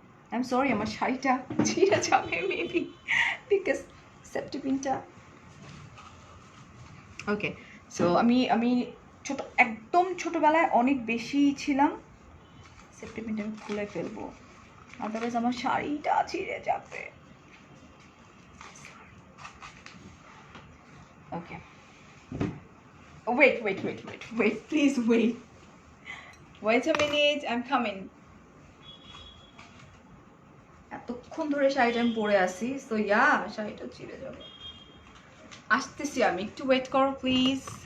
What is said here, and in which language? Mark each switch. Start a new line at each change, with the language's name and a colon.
English: I am sorry,
Bangla: আমার শাড়িটা ছিঁড়ে যাবে মেবি, বিকজ সেফটি পিনটা। ওকে, সো আমি ছোট, একদম ছোটবেলায় অনেক বেশি ছিলাম। সেফটি পিনটা আমি খুলে ফেলবো, আদারওয়াইজ আমার শাড়িটা ছিঁড়ে যাবে।
English: Okay, wait, please wait a minute, I'm coming.
Bangla: এতক্ষণ ধরে শাড়িটা আমি পরে আসি, সো ইয়া শাড়িটা ছিঁড়ে যাবে। আসতেছি আমি, একটু ওয়েট করো প্লিজ।